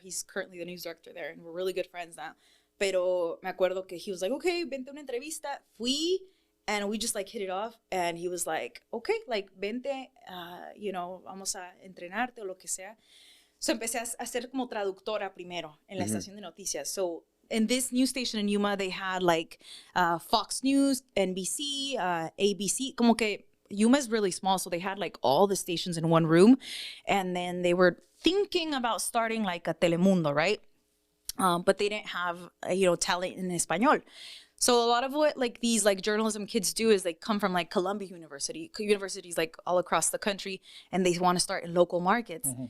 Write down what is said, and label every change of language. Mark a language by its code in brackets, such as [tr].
[en] He's currently the news director there. And we're really good friends now. [es] Pero me acuerdo que [en] he was like, okay, [es] vente a una entrevista. [en] Fui, and we just like hit it off. And he was like, okay, like, vente, you know, [es] vamos a entrenarte o lo que sea. So empecé a ser como traductora primero en la estación de noticias. [en] So in this news station in Yuma, they had like Fox News, NBC, ABC. [es] Como que [en] Yuma is really small, so they had like all the stations in one room. And then they were thinking about starting like a Telemundo, right? But they didn't have, you know, talent in Espanol. So a lot of what like these like journalism kids do is they come from like Columbia universities like all across the country, and they want to start in local markets.